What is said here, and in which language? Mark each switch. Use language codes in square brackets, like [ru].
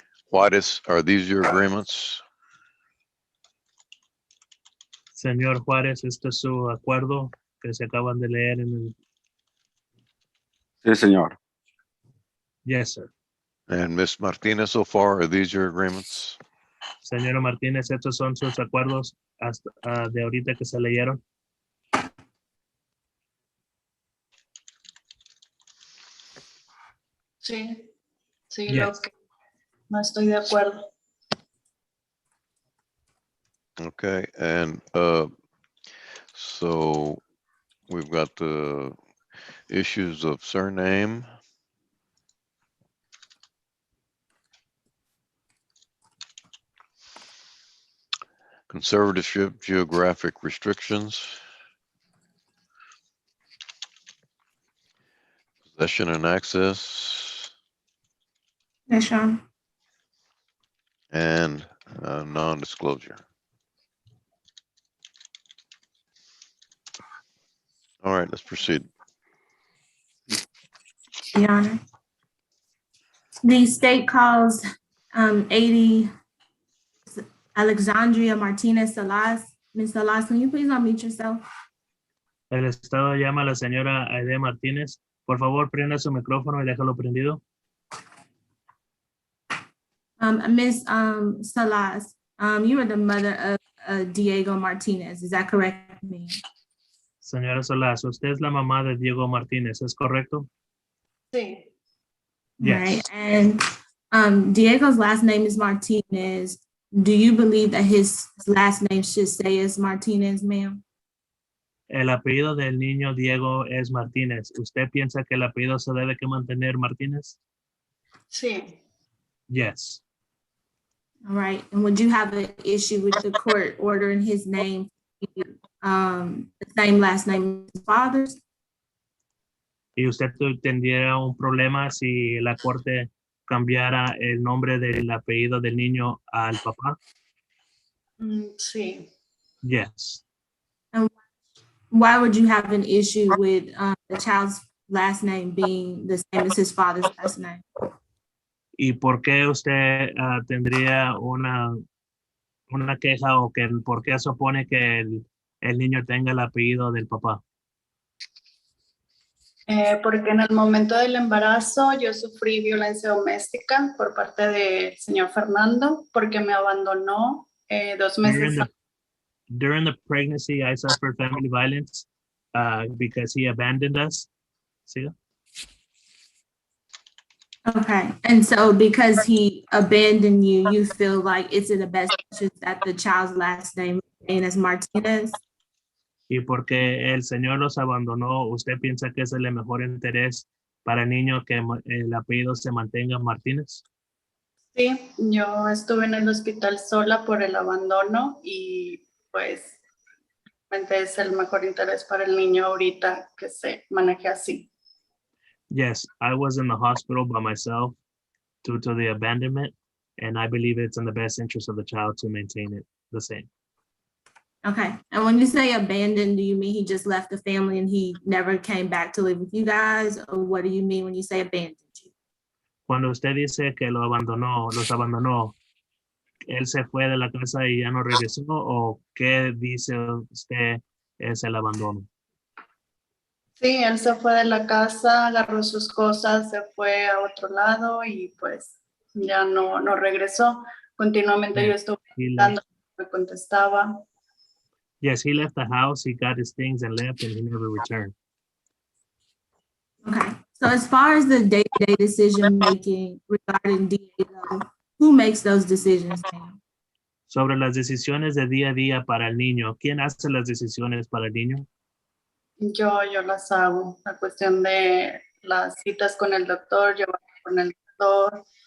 [en] Juarez, are these your agreements? [es] Señor Juárez, este es su acuerdo que se acaban de leer en el... Sí, señor. [en] Yes, sir. And Ms. Martinez, so far, are these your agreements? [es] Señora Martínez, estos son sus acuerdos hasta de ahorita que se leyeron. Sí, sí, [en] Yes. [es] lo que no estoy de acuerdo. [en] Okay, and so we've got the issues of surname. Conservatorship, geographic restrictions. Possession and access, Yes, Sean. and non-disclosure. All right, let's proceed. Your Honor. The state calls 80 Alexandria Martinez Salas. Ms. Salas, can you please unmute yourself? [es] El Estado llama a la señora Aide Martínez. Por favor, prenda su micrófono y déjalo prendido. [en] Ms. Salas, you are the mother of Diego Martinez. Is that correct, ma'am? [es] Señora Solás, usted es la mamá de Diego Martínez, ¿es correcto? Sí, [en] Right. And Diego's last name is Martinez. Do you believe that his last name should stay as Martinez, ma'am? [es] El apellido del niño Diego es Martínez. ¿Usted piensa que el apellido se debe que mantener Martínez? sí. [en] Yes. All right. And would you have an issue with the court ordering his name, the same last name as his father's? [es] ¿Y usted tendría un problema si la corte cambiara el nombre del apellido del niño al papá? Sí. [en] Yes. Why would you have an issue with the child's last name being the same as his father's last name? [es] ¿Y por qué usted tendría una queja o que por qué supone que el niño tenga el apellido del papá? Porque en el momento del embarazo yo sufrí violencia doméstica por parte del señor Fernando porque me abandonó 2 meses. [en] During the pregnancy, I suffered family violence because he abandoned us. [es] ¿Sí? [en] Okay. And so because he abandoned you, you feel like it's in the best interest that the child's last name remain as Martinez? [es] Y porque el Señor los abandonó, ¿usted piensa que es el mejor interés para el niño que el apellido se mantenga Martínez? Sí, yo estuve en el hospital sola por el abandono y pues realmente es el mejor interés para el niño ahorita que se maneje así. [en] Yes, I was in the hospital by myself due to the abandonment, and I believe it's in the best interest of the child to maintain it the same. Okay. And when you say abandoned, do you mean he just left the family and he never came back to live with you guys? Or what do you mean when you say abandoned you? [es] Cuando usted dice que los abandonó, ¿él se fue de la casa y ya no regresó? ¿O qué dice usted es el abandono? Sí, él se fue de la casa, agarró sus cosas, se fue a otro lado y pues ya no regresó. Continuamente yo estuve dando, me contestaba. [en] Yes, he left the house, he got his things and left, and he never returned. Okay. So as far as the day-to-day decision making regarding Diego, who makes those decisions, ma'am? [es] Sobre las decisiones de día a día para el niño, ¿quién hace las decisiones para el niño? Yo las hago. La cuestión de las citas con el doctor, llevar con el doctor.